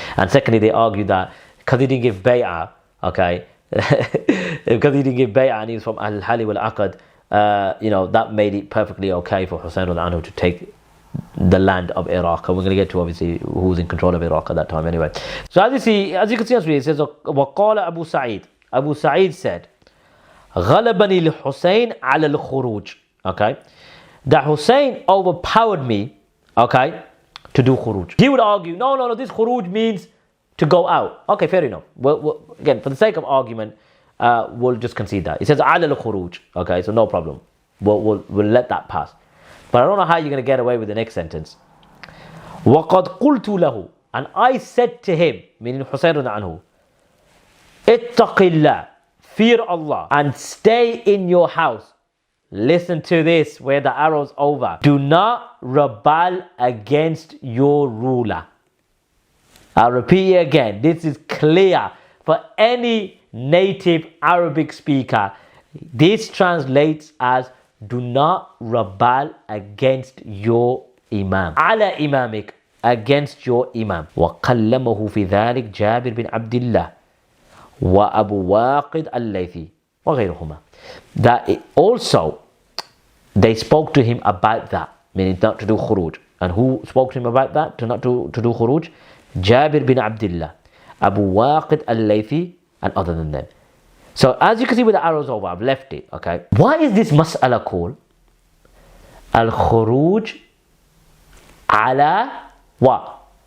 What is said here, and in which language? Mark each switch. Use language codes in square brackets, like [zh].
[en] And secondly, they argue that because he didn't give bay'ah, okay, because he didn't give bay'ah and he was from Al-Hali wal-Aqad, that made it perfectly okay for Hussain radiallahu anhu to take the land of Iraq. And we're going to get to obviously who was in control of Iraq at that time anyway. So as you can see on screen, it says, [ar] وَقَالَ [en] Abu Sa'id. [ar] Abu Sa'id [en] said, [ar] غَلَبَنِي الْحُسَيْنِ عَلَى الْخُرُوجِ. [en] Okay, that Hussein overpowered me, okay, to do khuruj. He would argue, no, this khuruj means to go out. Okay, fair enough. Well, again, for the sake of argument, we'll just concede that. It says [ar] عَلَى الْخُرُوجِ. [en] Okay, so no problem. We'll let that pass. But I don't know how you're going to get away with the next sentence. [ar] وَقَدْ قُلْتُ لَهُ. [en] And I said to him, meaning Hussain radiallahu anhu, [ar] اتَّقِ اللَّهِ, [en] fear Allah, and stay in your house. Listen to this, where the arrow's over. Do not rebel against your ruler. I'll repeat it again. This is clear for any native Arabic speaker. This translates as do not rebel against your imam. [ar] على إمامك, [en] against your imam. [ar] وقلمه في ذلك جابر بن عبد الله وأبو واقد الليثي وغيرهما. [en] That it also, they spoke to him about that, meaning not to do khuruj. And who spoke to him about that, to not to do khuruj? Jabir bin Abdullah, Abu Waqid al-Laythi, and other than them. So as you can see with the arrows over, I've left it, okay? Why is this mas'ala called al-khuruj ala what?